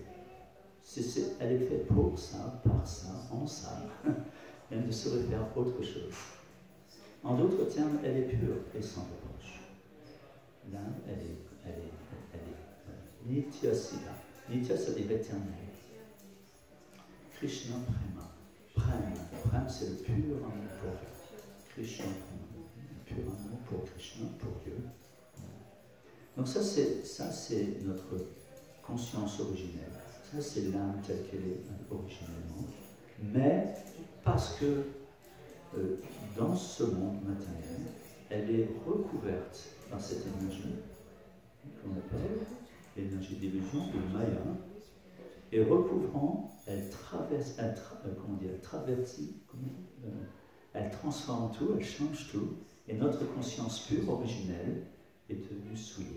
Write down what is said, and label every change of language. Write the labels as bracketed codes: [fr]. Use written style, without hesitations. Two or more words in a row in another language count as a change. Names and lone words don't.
[fr] Elle est faite pour ça, par ça, en ça. Elle ne saurait faire autre chose. En d'autres termes, elle est pure et sans reproche. L'âme, elle est [sa] Nitya Siddha. [fr] Nitya, ça veut dire éternel. [sa] Krishna Prema. [fr] Prem, c'est le pur amour pour Dieu. [sa] Krishna Prema. [fr] Le pur amour pour Krishna, pour Dieu. Donc ça c'est notre conscience originelle. Ça, c'est l'âme telle qu'elle est originellement. Mais parce que dans ce monde matériel, elle est recouverte par cette énergie qu'on appelle l'énergie d'illusion, le Maya, et recouvrant, elle transforme tout, elle change tout, et notre conscience pure, originelle, est devenue souillée.